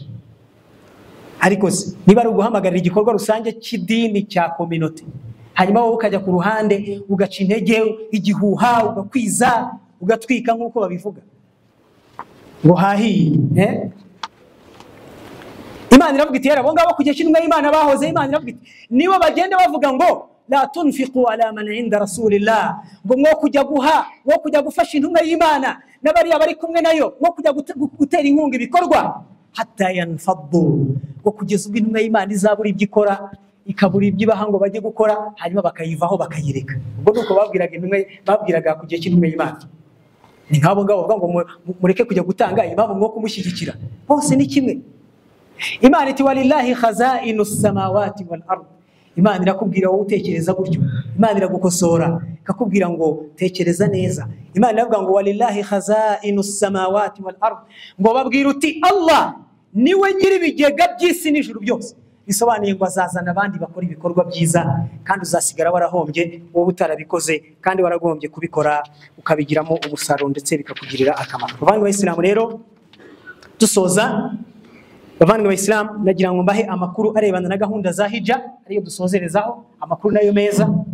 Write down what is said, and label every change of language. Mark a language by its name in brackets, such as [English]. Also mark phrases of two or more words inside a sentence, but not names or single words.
[Kinyarwanda] Ariko niba ari uguhamagarira igikorwa rusange cy'idini cya community, hanyuma wowe ukajya ku ruhande ugaca intege, igihuha ugakwiza, ugatwika nk'uko babivuga ngo hahiye. Imana iravuga iti abo ngabo kugiye cy'intumwa y'Imana bahoze, Imana iravuga iti nibo bagenda bavuga ngo [Arabic] لا تنفقوا على من عند رسول الله, [Kinyarwanda] ngo mwo kujya guha, mwo kujya gufasha intumwa y'Imana n'abari bari kumwe nayo, mwo kujya gutera inkunga ibikorwa [Arabic] حتى ينفضوا, [Kinyarwanda] ngo kugeza ubwo intumwa y'Imana izabura ibyo ikora, ikabura ibyo ibaha ngo bajye gukora, hanyuma bakayivaho bakayireka. Ubwo nuko babwiraga intumwa, babwiraga kugiye cy'intumwa y'Imana. Ni nk'abo ngabo bavuga ngo mureke kujya gutanga impamvu mwo kumushyigikira, bose ni kimwe. Imana iti [Arabic] ولله خزائن السماوات والأرض. [Kinyarwanda] Imana irakubwira wowe utekereza gutyo, Imana iragukosora ikakubwira ngo tekereza neza. Imana iravuga ngo [Arabic] ولله خزائن السماوات والأرض, [Kinyarwanda] ngo babwira uti Allah niwe nyiri ibigega by'isi n'ijuru byose. Bisobanuye ngo azazana abandi bakora ibikorwa byiza, kandi uzasigara warahombye wowe utarabikoze, kandi waragombye kubikora ukabigiramo umusaruro ndetse bikakugirira akamaro. Bavandimwe b'Isilamu rero dusoza, bavandimwe b'Isilamu nagira ngo mbahe amakuru arebana na gahunda za hija ariyo dusozerezaho, amakuru nayo meza.